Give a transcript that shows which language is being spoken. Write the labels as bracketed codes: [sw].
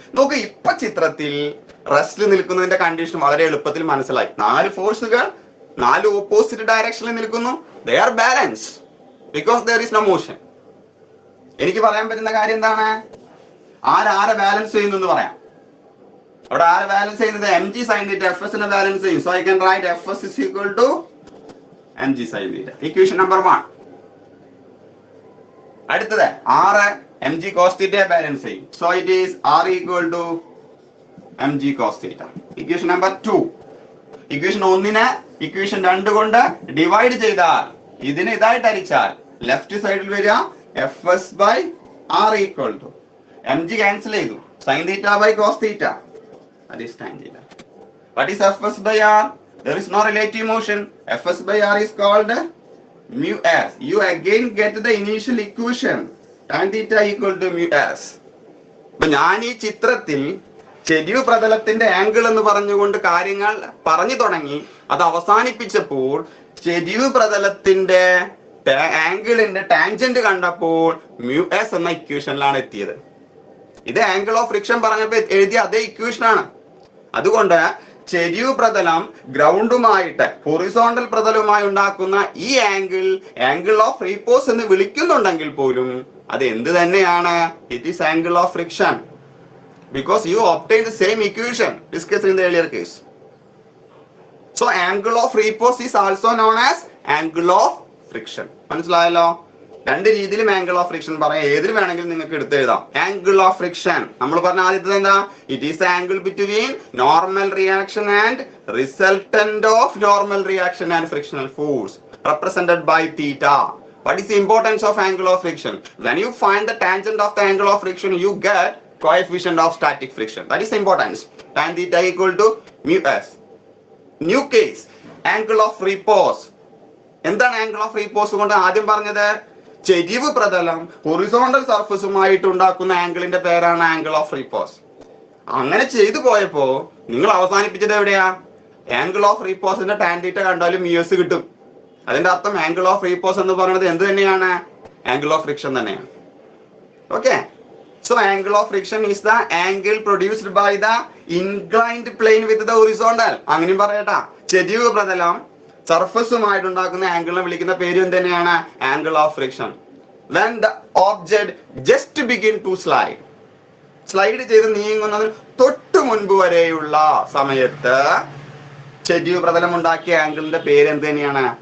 [ml] നോക്ക്, ഇപ്പൊ ചിത്രത്തിൽ റെസ്റ്റിൽ നിൽക്കുന്നതിന്റെ കണ്ടീഷൻ വളരെ എളുപ്പത്തിൽ മനസ്സിലായി. 4 ഫോഴ്സുകൾ 4 ഓപ്പോസിറ്റ് ഡയറക്ഷനിൽ നിൽക്കുന്നു. [en] They are balance because there is no motion. [ml] എനിക്ക് പറയാൻ പറ്റുന്ന കാര്യം എന്താണ്? ആരെ ബാലൻസ് ചെയ്യുന്നു എന്ന് പറയാം. അവിടെ ആരെ ബാലൻസ് ചെയ്യുന്നത്? mg sin theta. Fs നെ ബാലൻസ് ചെയ്യും. [en] So I can write Fs is equal to mg sin theta. [ml] Equation number 1. അടുത്തത് r mg cos theta balance ചെയ്യും. [en] So it is r equal to mg cos theta. [ml] Equation number 2. Equation 1നെ equation 2 കൊണ്ട് divide ചെയ്താൽ, ഇതിനെ ഇതായിട്ട് ഹരിച്ചാൽ left സൈഡിൽ വരിക Fs by r equal to mg cancel ചെയ്തു, sin theta by cos theta. [en] That is tan theta. What is Fs by r? There is no relative motion. Fs by r is called mu s. You again get the initial equation tan theta equal to mu s. [ml] അപ്പൊ ഞാൻ ഈ ചിത്രത്തിൽ ചെരിവ് പ്രതലത്തിന്റെ angle എന്ന് പറഞ്ഞുകൊണ്ട് കാര്യങ്ങൾ പറഞ്ഞു തുടങ്ങി. അത് അവസാനിപ്പിച്ചപ്പോൾ ചെരിവ് പ്രതലത്തിന്റെ ആംഗിളിന്റെ ടാൻജന്റ് കണ്ടപ്പോൾ μs എന്ന ഇക്വേഷനിലാണ് എത്തിയത്. ഇത് ആംഗിൾ ഓഫ് ഫ്രിക്ഷൻ പറഞ്ഞപ്പോ എഴുതിയ അതേ ഇക്വേഷൻ ആണ്. അതുകൊണ്ട് ചെരിവ് പ്രതലം ഗ്രൗണ്ടുമായിട്ട് ഹൊറിസോണ്ടൽ പ്രതലവുമായി ഉണ്ടാക്കുന്ന ഈ ആംഗിൾ ഓഫ് റീപോസ് എന്ന് വിളിക്കുന്നുണ്ടെങ്കിൽ പോലും അത് എന്ത് തന്നെയാണ്? [en] It is angle of friction, because you obtained the same equation discussed in the earlier case. So angle of repose is also known as angle of friction. [ml] മനസ്സിലായല്ലോ? രണ്ട് രീതിയിലും ആംഗിൾ ഓഫ് ഫ്രിക്ഷൻ പറയാം. ഏതിൽ വേണമെങ്കിലും നിങ്ങൾക്ക് എടുത്ത് എഴുതാം. ആംഗിൾ ഓഫ് ഫ്രിക്ഷൻ നമ്മൾ പറഞ്ഞ ആദ്യത്തെ എന്താ? [en] It is angle between normal reaction and resultant of normal reaction and frictional force represented by theta. What is the importance of angle of friction? When you find the tangent of the angle of friction, you get coefficient of static friction. That is the importance. Tan theta equal to μs. New case, angle of repose. [ml] എന്താണ് angle of repose കൊണ്ട് ആദ്യം പറഞ്ഞത്? ചെരിവ് പ്രതലം horizontal സർഫസുമായിട്ട് ഉണ്ടാക്കുന്ന ആംഗിളിന്റെ പേരാണ് angle of repose. അങ്ങനെ ചെയ്തു പോയപ്പോ നിങ്ങൾ അവസാനിപ്പിച്ചത് എവിടെയാ? ആംഗിൾ ഓഫ് റീപോസിന്റെ ടാൻ തീറ്റ കണ്ടാലും μs കിട്ടും. അതിന്റെ അർത്ഥം ആംഗിൾ ഓഫ് റീപോസ് എന്ന് പറയുന്നത് എന്ത് തന്നെയാണ്? ആംഗിൾ ഓഫ് ഫ്രിക്ഷൻ തന്നെയാണ്. Okay. [en] So angle of friction is the angle produced by the inclined plane with the horizontal. [ml] അങ്ങനെയും പറയട്ടാ. ചെരിവ് പ്രതലം സർഫസുമായിട്ട് ഉണ്ടാക്കുന്ന ആംഗിളിനെ വിളിക്കുന്ന പേര് എന്ത് തന്നെയാണ്? Angle of friction. [en] When the object just begin to [ml] slide ചെയ്ത് നീങ്ങുന്നതിന് തൊട്ട് മുൻപ് വരെയുള്ള സമയത്ത് ചെരിവ് പ്രതലം ഉണ്ടാക്കിയ ആംഗിളിന്റെ പേര് എന്ത് തന്നെയാണ്?